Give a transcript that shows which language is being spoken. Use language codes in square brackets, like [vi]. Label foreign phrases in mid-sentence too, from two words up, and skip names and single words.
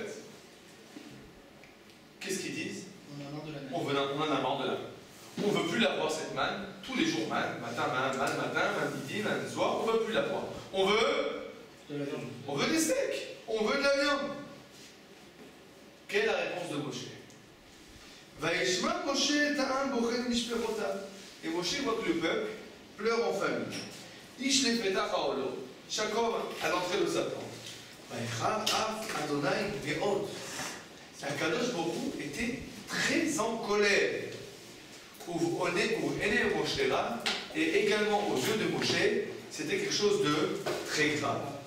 [fr] Qu'est-ce qu'ils disent? On en a marre de la manne. On ne veut plus la voir cette manne, tous les jours manne, matin, midi, lundi soir, on ne veut plus la voir. On veut des steaks, on veut de la viande. Quelle est la réponse de Moshe? [he] וישמע משה טעם בוכן משפרותה. [fr] Et Moshe voit que le peuple pleure en famille. [he] איש לפתח אהלו, [fr] chaque homme à l'entrée de sa tente. [he] הקדוש ברוך הוא [fr] était très en colère. Et également aux yeux de Moshe, c'était quelque chose de très grave.